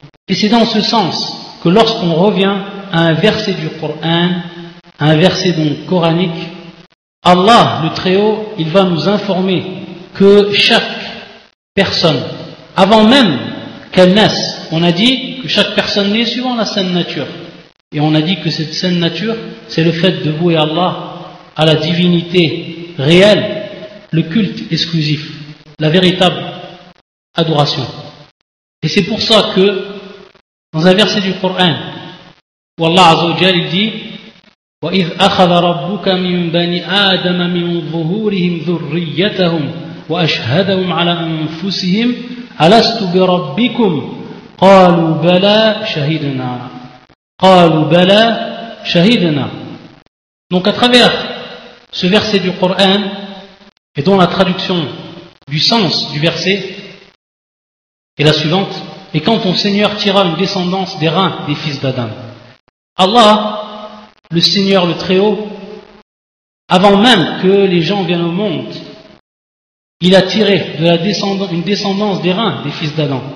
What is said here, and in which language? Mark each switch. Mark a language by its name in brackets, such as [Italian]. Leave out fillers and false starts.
[French] Et c'est dans ce sens que lorsqu'on revient à un verset du Coran, un verset donc coranique, Allah, le Très-Haut, il va nous informer que chaque personne, avant même qu'elle naisse, on a dit que chaque personne naît suivant la saine nature. Et on a dit que cette saine nature, c'est le fait de vouer Allah à la divinité réelle, le culte exclusif, la véritable adoration. Et c'est pour ça que, dans un verset du Coran, où Allah Azza wa Jalla dit [Arabic] وَإِذْ أَخَذَ رَبُّكَ مِنْ بَنِي آدَمَ مِنْ ظُهُورِهِمْ ذُرِّيَّتَهُمْ وَأَشْهَدَهُمْ عَلَى أَنفُسِهِمْ أَلَسْتُ بِرَبِّكُمْ قَالُوا بَلَى شَهِدْنَا. [French] Donc à travers ce verset du Coran, et dont la traduction du sens du verset est la suivante: et quand ton Seigneur tira une descendance des reins des fils d'Adam. Allah, le Seigneur, le Très-Haut, avant même que les gens viennent au monde, il a tiré une descendance des reins des fils d'Adam.